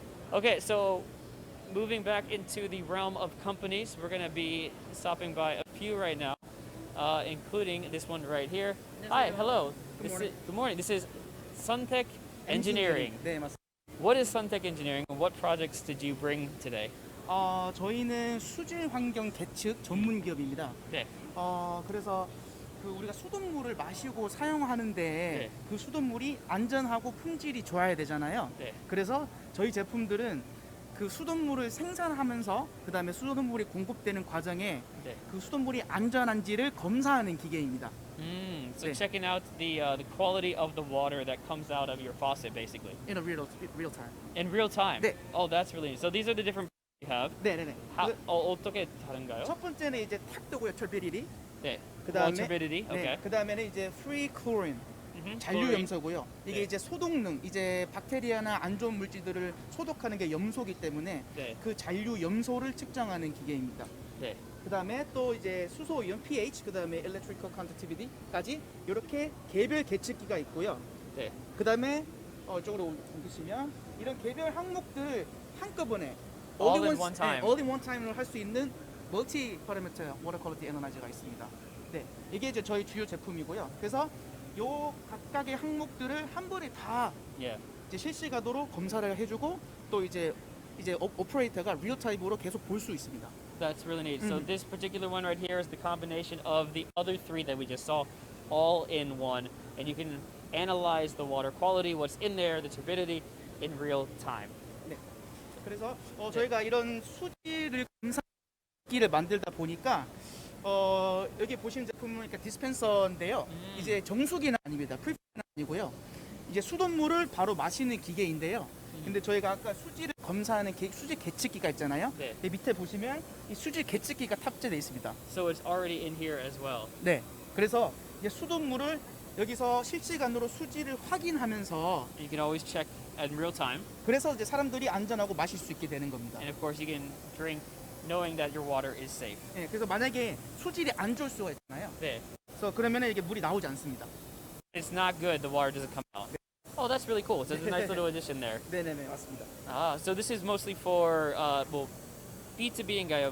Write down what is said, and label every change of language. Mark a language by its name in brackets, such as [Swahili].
[English] Okay, so moving back into the realm of companies, we're going to be stopping by a few right now, including this one right here. Hi, hello. Good morning. This is Suntech Engineering. [Korean] 네, 맞습니다. [English] What is Suntech Engineering and what projects did you bring today? [Korean] 저희는 수질 환경 계측 전문 기업입니다. 네. 그래서 우리가 수돗물을 마시고 사용하는데 그 수돗물이 안전하고 품질이 좋아야 되잖아요. 네. 그래서 저희 제품들은 그 수돗물을 생산하면서 그다음에 수돗물이 공급되는 과정에 그 수돗물이 안전한지를 검사하는 기계입니다. [English] So checking out the quality of the water that comes out of your faucet, basically. In a real time. In real time. [Korean] 네. [English] Oh, that's really neat. So these are the different you have. [Korean] 네네네. 어떻게 다른가요? 첫 번째는 이제 탁도고요, turbidity. 네. 그다음에 [English] turbidity. Okay. [Korean] 네, 그다음에는 이제 free chlorine. 잔류 [English] chlorine. [Korean] 염소고요. 이게 네. 이제 소독능, 이제 박테리아나 안 좋은 물질들을 소독하는 게 염소기 때문에 네. 그 잔류 염소를 측정하는 기계입니다. 네. 그다음에 또 이제 수소 이온 pH, 그다음에 electrical conductivity까지 이렇게 개별 계측기가 있고요. 네. 그다음에 이쪽으로 옮기시면 이런 개별 항목들 한꺼번에 [English] All in one time. all in one time [Korean] 로 할 수 있는 멀티 파라미터 워터 퀄리티 애널라이저가 있습니다. 네, 이게 이제 저희 주요 제품이고요. 그래서 요 각각의 항목들을 한 번에 다 이제 실시간으로 검사를 해주고 또 이제 오퍼레이터가 리얼 타임으로 계속 볼 수 있습니다. [English] That's really neat. So this particular one right here is the combination of the other three that we just saw. all in one, and you can analyze the water quality, what's in there, the turbidity, in real time. [Korean] 네. 그래서 저희가 이런 수질을 검사기를 만들다 보니까 여기 보시는 제품은 그러니까 디스펜서인데요. 이제 정수기는 아닙니다. 풀피는 아니고요. 이제 수돗물을 바로 마시는 기계인데요. 근데 저희가 아까 수질을 검사하는 수질 계측기가 있잖아요. 네. 이 밑에 보시면 이 수질 계측기가 탑재되어 있습니다. [English] So it's already in here as well. [Korean] 네. 그래서 이제 수돗물을 여기서 실시간으로 수질을 확인하면서 [English] You can always check in real time, [Korean] 그래서 이제 사람들이 안전하고 마실 수 있게 되는 겁니다. [English] and of course you can drink knowing that your water is safe. [Korean] 네, 그래서 만약에 수질이 안 좋을 수가 있잖아요. 네. 그래서 그러면 이게 물이 나오지 않습니다. [English] It's not good, the water doesn't come out. Oh, that's really cool. So there's a nice little addition there. [Korean] 네네네, 맞습니다. [English] So this is mostly for [Korean] 뭐 B2B인가요?